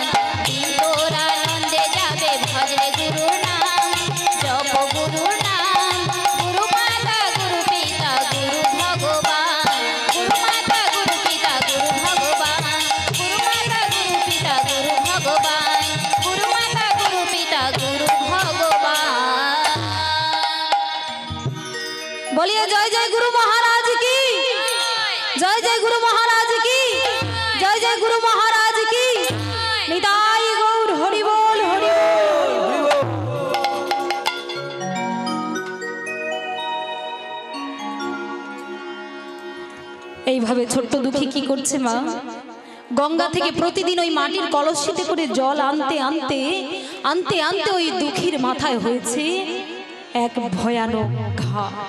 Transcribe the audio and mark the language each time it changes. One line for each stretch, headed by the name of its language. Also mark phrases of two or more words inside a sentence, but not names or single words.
Bangla: দিন তোর আনন্দে যাবে ভজলে গুরুর নাম, জপ গুরুর নাম, গুরু মাতা গুরু পিতা গুরু ভগবান, গুরু মাতা গুরু পিতা গুরু ভগবান, গুরু মাতা গুরু পিতা গুরু ভগবান, গুরু মাতা গুরু পিতা গুরু ভগবান।
Hindi: बोलिए जय जय गुरु महाराज की, जय जय गुरु महाराज की, जय जय गुरु महाराज की। निताई गौर। हरि बोल, हरि बोल।
Bangla: এইভাবে ছোট্ট দুঃখী কি করছে মা, গঙ্গা থেকে প্রতিদিন ওই মাটির কলসিতে করে জল আনতে আনতে আনতে আনতে ওই দুঃখীর মাথায় হয়েছে এক ভয়ানক ঘা।